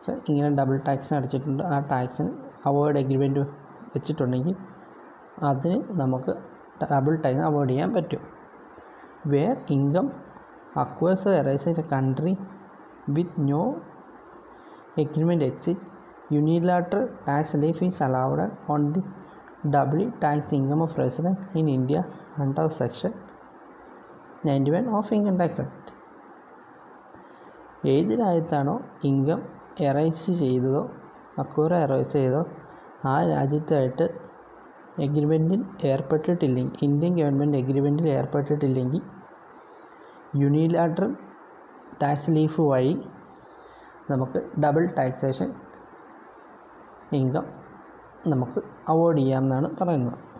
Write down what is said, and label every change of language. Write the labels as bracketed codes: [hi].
[ml] ഇങ്ങനെ double tax അടച്ചിട്ടുണ്ട്, ആ ടാക്സിന് avoid agreement വെച്ചിട്ടുണ്ടെങ്കിൽ അതിന് നമുക്ക് ഡബിൾ ടാക്സ് അവോയ്ഡ് ചെയ്യാൻ പറ്റും. [en] Where income acquires or arises in a country with no agreement exit, unilateral tax relief is allowed on the doubly taxed income of resident in India under Section 91 of Income Tax Act. [ml] ഏത് രാജ്യത്താണോ income arise ചെയ്തതോ acquire arise ചെയ്തോ ആ രാജ്യത്തായിട്ട് എഗ്രിമെൻറ്റിൽ ഏർപ്പെട്ടിട്ടില്ലെങ്കിൽ, Indian government എഗ്രിമെൻറ്റിൽ ഏർപ്പെട്ടിട്ടില്ലെങ്കിൽ unilateral tax relief വഴി നമുക്ക് double taxation income നമുക്ക് avoid ചെയ്യാമെന്നാണ് പറയുന്നത്.